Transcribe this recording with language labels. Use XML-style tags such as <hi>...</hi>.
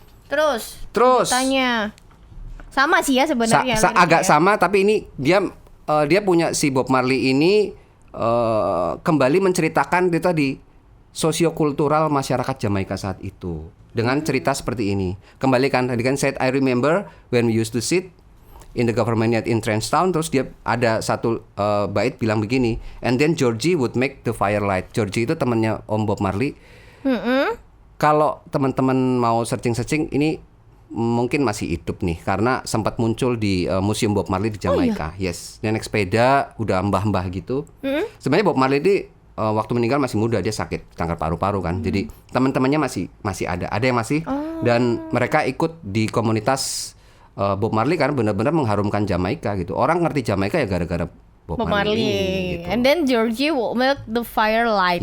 <id>Terus tanya sama sih ya sebenarnya. Agak sama, tapi ini dia punya si Bob Marley ini kembali menceritakan itu tadi sosiokultural masyarakat Jamaika saat itu dengan cerita seperti ini. Kembali kan tadi kan</id> <en>said I remember when we used to sit in the government yard in Trenchtown.</en> <id>Terus dia ada satu bait bilang begini,</id> <en>and then Georgie would make the firelight.</en> <id>Georgie itu temannya Om Bob Marley. Kalau teman-teman mau searching ini mungkin masih hidup nih karena sempat muncul di Museum Bob Marley di Jamaika.</id> <en>Yes,</en> <id>dia naik sepeda, udah mbah-mbah gitu. Sebenarnya Bob Marley ini waktu meninggal masih muda, dia sakit kanker paru-paru kan. Jadi teman-temannya masih ada yang masih dan mereka ikut di komunitas Bob Marley karena benar-benar mengharumkan Jamaika gitu. Orang ngerti Jamaika ya gara-gara Bob Marley gitu.</id> <en>And then Georgie will make the firelight.</en>